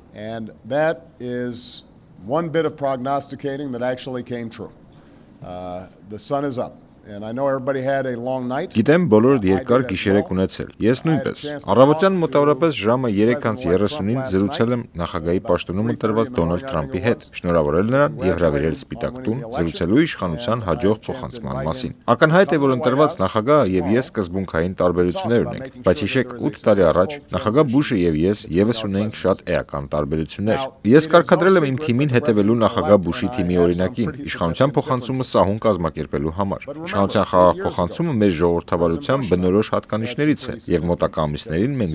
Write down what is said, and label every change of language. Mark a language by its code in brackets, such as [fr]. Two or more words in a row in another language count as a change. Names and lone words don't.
[en] And that is one bit of prognosticating that actually came true. The sun is up. And I know everybody had a long night. [hy] Գիտեմ բոլորդ երկար գիշեր եք ունեցել։ Ես նույնպես։ Առավոտյան մոտավորապես ժամը 3:30-ին զրուցել եմ նախագահի պաշտոնումը տրված Դոնալդ Թրամփի հետ, շնորհավորել նրան եւ հրավիրել Սպիտակ տուն զրուցելու իշխանության հաջող փոխանցման մասին։ Ակնհայտ է, որ ընտրված նախագահը եւ ես սկզբունքային տարբերություններ ունենք, բայց հիշեք 8 տարի առաջ նախագահ Բուշը եւ ես եւս ունեինք շատ էական տարբերություններ։ Ես կարգադրել եմ իմ թիմին հետևելու նախագահ Բուշի թիմի օրինակին, իշխանության փոխանցումը սահուն կազմակերպելու համար։ Իշխանության խաղաղ փոխանցումը մեր ժողովրդավարության բնորոշ հատկանիշներից է եւ մոտակա ամիսներին մենք